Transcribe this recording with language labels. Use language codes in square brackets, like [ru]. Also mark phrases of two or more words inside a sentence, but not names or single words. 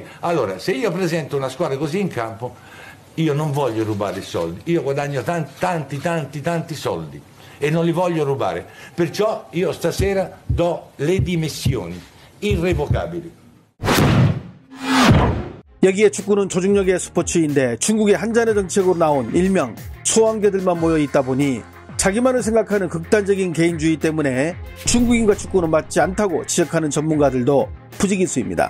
[it] Allora, se io presento una squadra così in campo, io non voglio rubare i soldi, io guadagno tanti soldi e non li voglio rubare, perciò io stasera do le dimissioni irrevocabili. [ko] 여기에 축구는 조직력의 스포츠인데 중국의 한잔의 정책으로 나온 일명 소황제들만 모여 있다 보니 자기만을 생각하는 극단적인 개인주의 때문에 중국인과 축구는 맞지 않다고 지적하는 전문가들도 부지기수입니다.